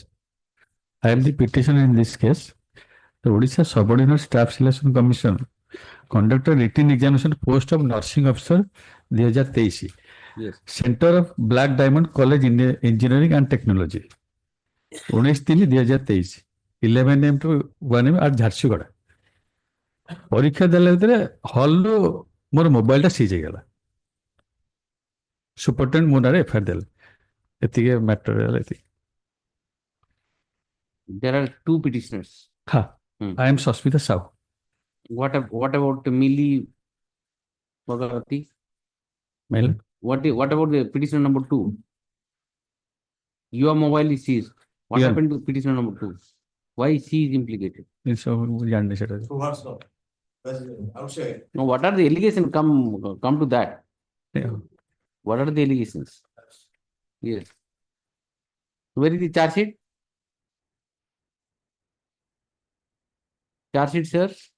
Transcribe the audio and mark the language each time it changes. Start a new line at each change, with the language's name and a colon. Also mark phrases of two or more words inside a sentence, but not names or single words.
English: I am the petitioner in this case. The Odisha Subordinate Staff Selection Commission conducted written examination post of nursing officer 2023. Yes. Center of Black Diamond College in Engineering and Technology.
Odia: 19/3/2023
English: 11 AM to 1 AM at
Odia: ଝାରସୁଗୁଡ଼ା ପରୀକ୍ଷା ଦେଲା ଭିତରେ ହଲରୁ ମୋର
English: mobile seize
Odia: ହେଇଗଲା ସୁପରିଟେଣ୍ଡେଣ୍ଟ ମୋ ନାଁରେ ଏଫଆଇଆର ଦେଲେ ଏତିକି ମ୍ୟାଟର ହେଲା ଏତିକି
English: There are two petitioners. ହଁ I am Susmita Sahu. What about Millie Bhagavati? What about the petitioner number 2? Your mobile is seized. What happened to petitioner number 2? Why she is implicated?
Odia: So ଜାଣିନି ସେଟା
English: No, what are the allegations? Come to that. What are the allegations? Yes. Where is the charge sheet? Charge sheet, sir.